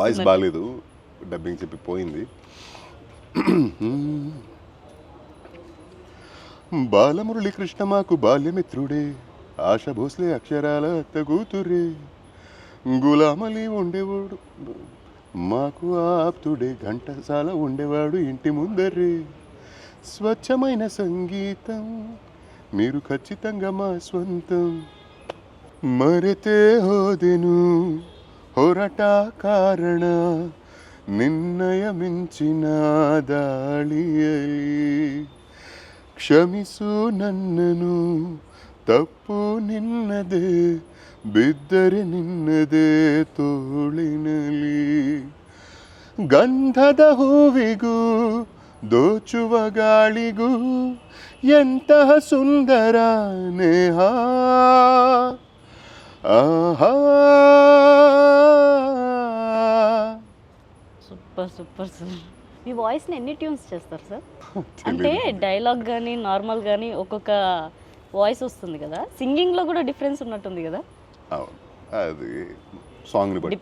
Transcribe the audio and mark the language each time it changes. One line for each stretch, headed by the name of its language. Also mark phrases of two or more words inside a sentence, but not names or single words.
Telugu: వాయిస్ బాగాలేదు, డబ్బింగ్ చెప్పి పోయింది. బాలమురళి కృష్ణ మాకు బాల్యమిత్రుడే, ఆశ భోస్లే అక్షరాల కూతురే, గులామలి ఉండేవాడు మాకు ఆప్తుడే, ఘంటసాల ఉండేవాడు ఇంటి ముందరే, స్వచ్ఛమైన సంగీతం మీరు ఖచ్చితంగా మా స్వంతం,
Kannada: ಮರೆತೆ ಹೋದೆನು ಹೊರಟ ಕಾರಣ ನಿನ್ನಯ ಮಿಂಚಿನ ದಾಳಿಯಲಿ, ಕ್ಷಮಿಸು ನನ್ನನು ತಪ್ಪು ನಿನ್ನದೇ, ಬಿದ್ದರೆ ನಿನ್ನದೇ ತೋಳಿನಲಿ, ಗಂಧದ ಹೂವಿಗೂ ದೋಚುವ ಗಾಳಿಗೂ ಎಂತಹ ಸುಂದರ ನೇಹ,
Telugu: ఆహా సూపర్ సూపర్ సార్. మీ వాయిస్ని ఎన్ని ట్యూన్స్ చేస్తారు సార్? అంటే డైలాగ్ కానీ నార్మల్ కానీ ఒక్కొక్క వాయిస్ వస్తుంది కదా, సింగింగ్లో కూడా డిఫరెన్స్ ఉన్నట్టుంది కదా? అవును, అది సాంగ్ని బట్టి.